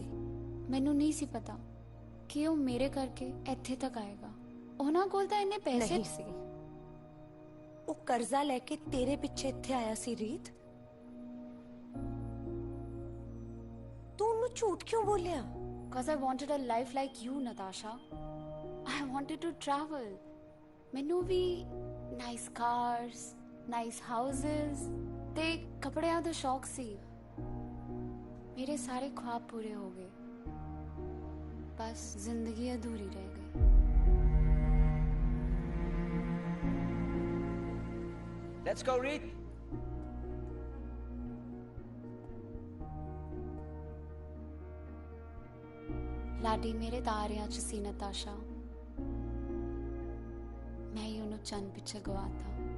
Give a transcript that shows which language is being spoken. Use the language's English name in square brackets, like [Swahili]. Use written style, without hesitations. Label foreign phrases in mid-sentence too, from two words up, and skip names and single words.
[Punjabi] ਮੈਨੂੰ ਨਹੀਂ ਸੀ ਪਤਾ ਕਿ ਉਹ ਮੇਰੇ ਕਰਕੇ ਇੱਥੇ ਤੱਕ ਆਏਗਾ ਉਹਨਾਂ ਕੋਲ ਤਾਂ ਇੰਨੇ ਪੈਸੇ ਨਹੀਂ ਸੀ ਉਹ ਕਰਜ਼ਾ ਲੈ ਕੇ ਤੇਰੇ ਪਿੱਛੇ ਇੱਥੇ ਆਇਆ ਸੀ ਰੀਤ ਤੂੰ ਉਹਨੂੰ ਝੂਠ ਕਿਉਂ ਬੋਲਿਆ [English] Because I wanted a life like you, Natasha. I wanted to travel. [Punjabi] ਮੈਨੂੰ ਵੀ [English] nice cars, nice houses [Punjabi] ਤੇ ਕੱਪੜਿਆਂ ਦਾ ਸ਼ੌਕ ਸੀ। [Hindi] मेरे सारे ख्वाब पूरे हो गए, बस जिंदगी अधूरी रह गई। [English] Let's go, Reed. [Punjabi] ਲਾਡੀ ਮੇਰੇ ਤਾਰਿਆਂ 'ਚ ਸੀ ਨਤਾਸ਼ਾ, ਮੈਂ ਹੀ ਉਹਨੂੰ ਚੰਨ ਪਿੱਛੇ ਗਵਾਤਾ।